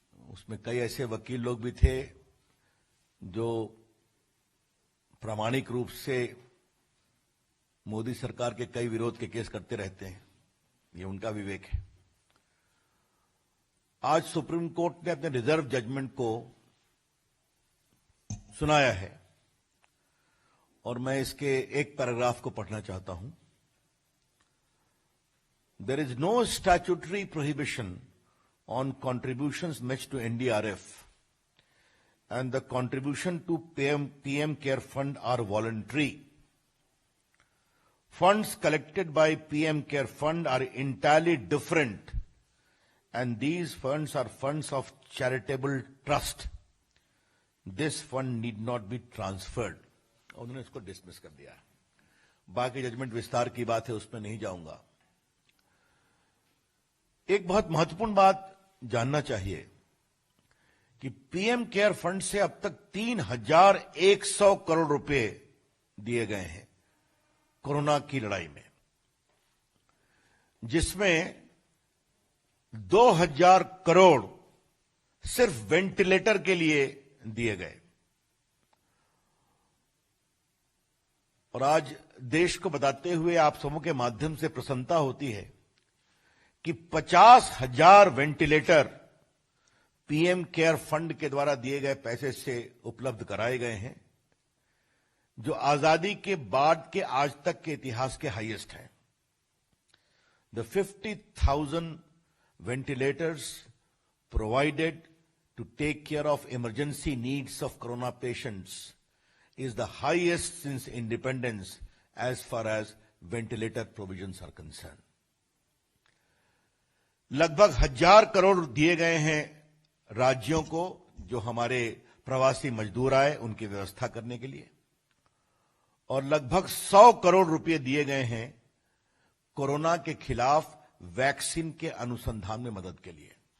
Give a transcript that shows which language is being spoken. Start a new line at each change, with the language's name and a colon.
Hindi: उसमें कई ऐसे वकील लोग भी थे जो प्रामाणिक रूप से मोदी सरकार के कई विरोध के केस करते रहते हैं। ये उनका विवेक है। आज सुप्रीम कोर्ट ने अपने रिजर्व जजमेंट को सुनाया है और मैं इसके एक पैराग्राफ को पढ़ना चाहता हूं।
English: There is no statutory prohibition on contributions made to NDRF and the contribution to PM Care Fund are voluntary. Funds collected by PM Care Fund are entirely different and these funds are funds of charitable trust. This fund need not be transferred.
Hindi: उन्होंने इसको dismiss कर दिया। बाकी judgement विस्तार की बात है, उसमें नहीं जाऊंगा। एक बहुत महत्वपूर्ण बात जानना चाहिए कि पीएम केयर फंड से अब तक 3,100 करोड़ रुपए दिए गए हैं कोरोना की लड़ाई में, जिसमें 2,000 करोड़ सिर्फ वेंटिलेटर के लिए दिए गए। और आज देश को बताते हुए आप सबों के माध्यम से प्रसन्नता होती है कि 50,000 वेंटिलेटर पीएम केयर फंड के द्वारा दिए गए पैसे से उपलब्ध कराए गए हैं, जो आजादी के बाद के आज तक के इतिहास के हाईएस्ट हैं।
English: The 50,000 ventilators provided to take care of emergency needs of corona patients is the highest since independence as far as ventilator provisions are concerned.
Hindi: लगभग 1,000 करोड़ दिए गए हैं राज्यों को जो हमारे प्रवासी मजदूर आए उनकी व्यवस्था करने के लिए, और लगभग 100 करोड़ रुपए दिए गए हैं कोरोना के खिलाफ वैक्सीन के अनुसंधान में मदद के लिए।